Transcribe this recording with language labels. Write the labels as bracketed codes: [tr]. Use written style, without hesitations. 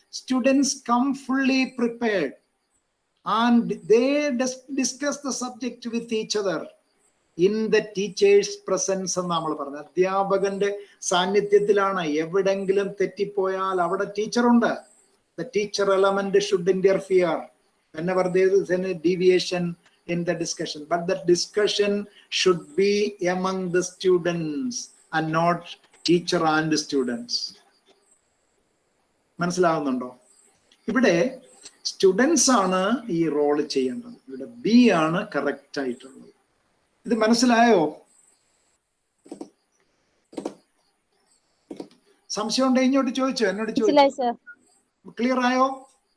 [en] students come fully prepared and they discuss the subject with each other in the teacher's presence [ml] എന്ന് നമ്മൾ പറഞ്ഞത്. അധ്യാപകന്റെ സാന്നിധ്യത്തിലാണ്. എവിടെങ്കിലും തെറ്റിപ്പോയാൽ അവിടെ ടീച്ചറുണ്ട്. [en] The teacher element should interfere whenever there is any deviation in the discussion, but the discussion should be among the students and not teacher and students. [ml] മനസ്സിലാവുന്നുണ്ടോ? ഇവിടെ students ആണ് ഈ റോള് ചെയ്യേണ്ടത്. ഇവിടെ ബി ആണ് കറക്റ്റ് ആയിട്ടുള്ളത്. ഇത് മനസ്സിലായോ? സംശയം ഉണ്ടോ? ഇങ്ങോട്ട് ചോദിച്ചോ, എന്നോട് ചോദിച്ചോ. ക്ലിയർ ആയോ?